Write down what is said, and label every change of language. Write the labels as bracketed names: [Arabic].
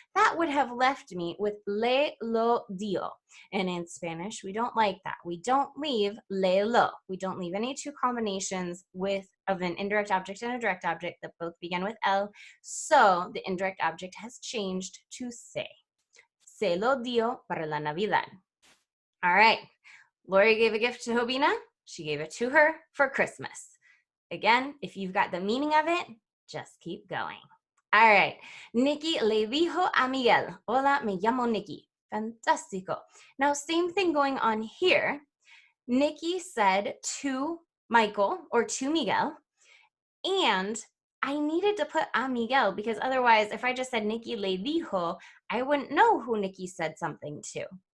[English] That would have left me with [Spanish] le lo dio. [English] And in Spanish, we don't like that. We don't leave le lo. We don't leave any two combinations of an indirect object and a direct object that both begin with L. So the indirect object has changed to se. [Spanish] Se lo dio para la Navidad. [English] All right. Lori gave a gift to Jobina. She gave it to her for Christmas. Again, if you've got the meaning of it, just keep going. All right. [Spanish] Nikki le dijo a Miguel, hola, me llamo Nikki. Fantastico. [English] Now, same thing going on here. Nikki said to Michael or to Miguel, and I needed to put a Miguel because otherwise, if I just said [Spanish] Nikki le dijo, [English] I wouldn't know who Nikki said something to.